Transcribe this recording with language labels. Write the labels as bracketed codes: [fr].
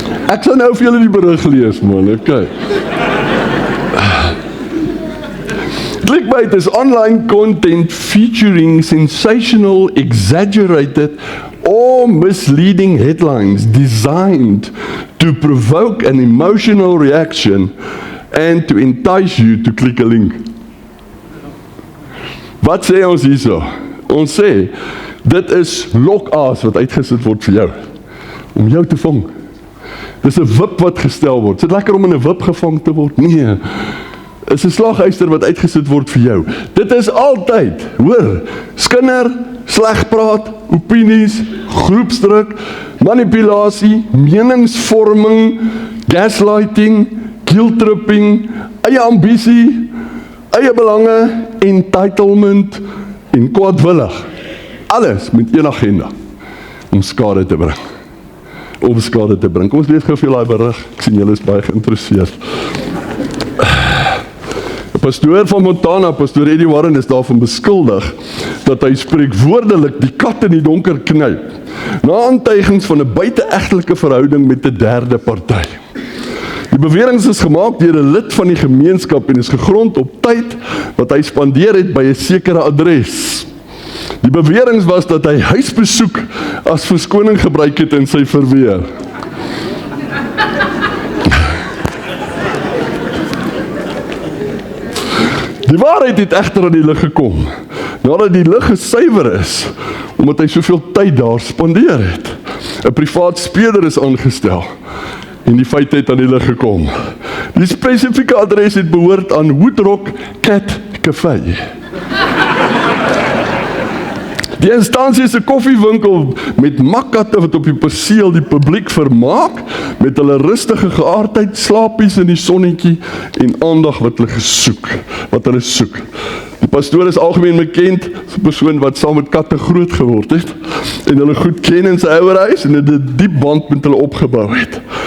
[af] Ek sal nou vir julle die berig lees, man. Okay. [en] Clickbait is online content featuring sensational, exaggerated, or misleading headlines designed to provoke an emotional reaction and to entice you to click a link. [af] Wat sê ons hierso? Ons sê, dit is lokaas wat uitgesit word vir jou, om jou te vang. Dis 'n wip wat gestel word. Is dit lekker om in 'n wip gevang te word? Nee. Is 'n slaghuister wat uitgesit word vir jou. Dit is altyd, hoor, skinder, sleg praat, opinies, groepsdruk, manipulasie, meningsvorming, gaslighting, guilt-tripping, eie ambisie, eie belange, entitlement en kwaadwillig. Alles met een agenda, om skade te bring. Kom ons lees gou vir julle daai berig. Ek sien julle is baie geïnteresseerd. Pastoor van Montana, pastoor Eddie Warren, is daarvan beskuldig dat hy spreekwoordelik die kat in die donker knyp, na aantuigings van 'n buiteegtelike verhouding met 'n derde party. Die beweringe is gemaak deur 'n lid van die gemeenskap en is gegrond op tyd wat hy spandeer het by 'n sekere adres. Die bewering was dat hy huisbesoek as verskoning gebruik het in sy verweer. Die waarheid het egter aan die lig gekom, nadat die lig gesuiwer is, omdat hy soveel tyd daar spandeer het. 'n Privaat speurder is aangestel, en die feit het aan die lig gekom. Die spesifieke adres het behoort aan Woodrock Cat Cafe. Die instansie is 'n koffiewinkel met makkatte wat op die perseel die publiek vermaak, met hulle rustige geaardheid, slaapies in die sonnetjie en aandag wat hulle soek. Die pastoor is algemeen bekend as 'n persoon wat saam met katte groot geword het en hulle goed ken in sy ouerhuis en 'n diep band met hulle opgebou het.